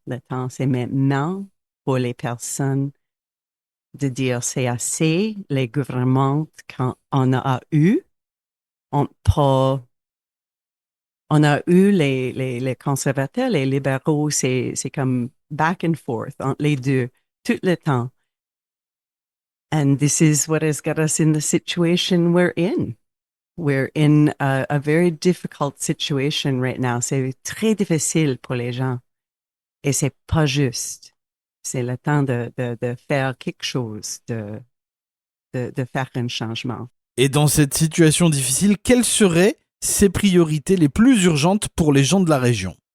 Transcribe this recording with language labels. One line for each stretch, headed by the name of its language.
French: Le temps, c'est maintenant pour les personnes de dire c'est assez. Les gouvernements qu'on a eu, on a eu les conservateurs, les libéraux, c'est comme
English: back and forth
French: entre les deux. Tout le temps.
English: And this is what has got us in the situation we're in. We're in a very difficult situation right now.
French: C'est très difficile pour les gens. Et c'est pas juste. C'est le temps de faire quelque chose, de faire un changement. Et dans cette situation difficile, quelles seraient ses priorités les plus urgentes pour les gens de la région?